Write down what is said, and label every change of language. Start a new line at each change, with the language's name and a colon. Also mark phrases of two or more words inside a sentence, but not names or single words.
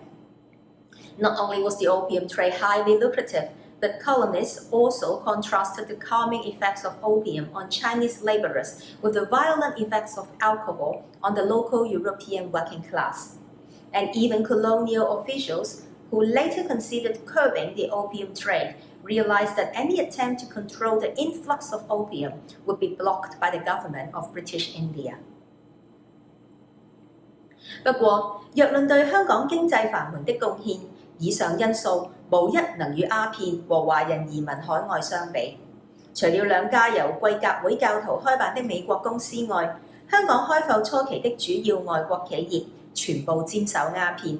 English: Not only was the opium trade highly lucrative, but colonists also contrasted the calming effects of opium on Chinese labourers with the violent effects of alcohol on the local European working class. And even colonial officials, who later considered curbing the opium trade, realized that any attempt to control the influx of opium would be blocked by the government of British India.
Chinese: 不過，若論對香港經濟繁榮的貢獻，以上因素無一能與鴉片和華人移民海外相比。除了2家由貴格會教徒開辦的美國公司外，香港開埠初期的主要外國企業全部沾手鴉片。